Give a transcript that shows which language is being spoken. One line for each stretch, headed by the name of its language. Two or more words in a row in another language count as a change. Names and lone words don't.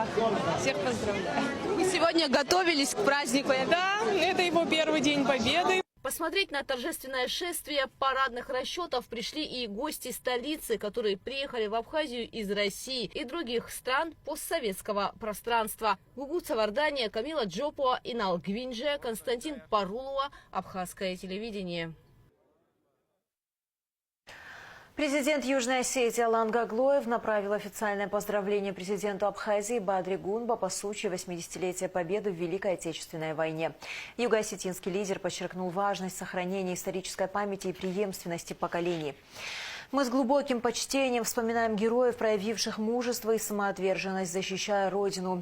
Russian: Всех поздравляю. Вы сегодня готовились к празднику? Да, это его первый день Победы. Посмотреть на торжественное шествие парадных расчетов пришли и гости столицы, которые приехали в Абхазию из России и других стран постсоветского пространства. Гугу Цавардания, Камила Джопуа, Инал Гвинже, Константин Парулова, Абхазское телевидение. Президент Южной Осетии Алан Гаглоев направил официальное поздравление президенту Абхазии Бадри Гунба по случаю 80-летия Победы в Великой Отечественной войне. Юго-осетинский лидер подчеркнул важность сохранения исторической памяти и преемственности поколений. Мы с глубоким почтением вспоминаем героев, проявивших мужество и самоотверженность, защищая Родину.